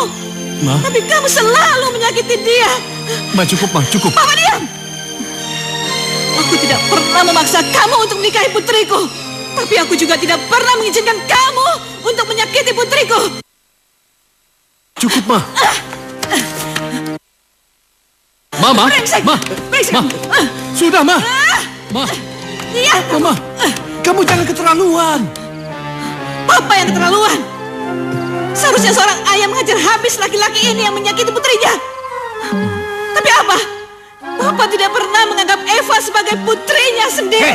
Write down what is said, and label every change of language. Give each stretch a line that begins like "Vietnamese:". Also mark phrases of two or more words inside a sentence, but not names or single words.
Indonesian: Ma. Tapi kamu selalu menyakiti dia. Ma, cukup, Ma, cukup. Mama diam! Aku tidak pernah memaksa kamu untuk menikahi putriku. Tapi aku juga tidak pernah mengizinkan kamu untuk menyakiti putriku. Cukup, Ma. Ma. Brengsek! Ma. Brengsek! Ma. Sudah, Ma. Ma. Iya, Mama, kamu jangan keterlaluan. Papa yang keterlaluan. Seharusnya seorang ayah mengajar habis laki-laki ini yang menyakiti putrinya. Tapi apa? Papa tidak pernah menganggap Eva sebagai putrinya sendiri.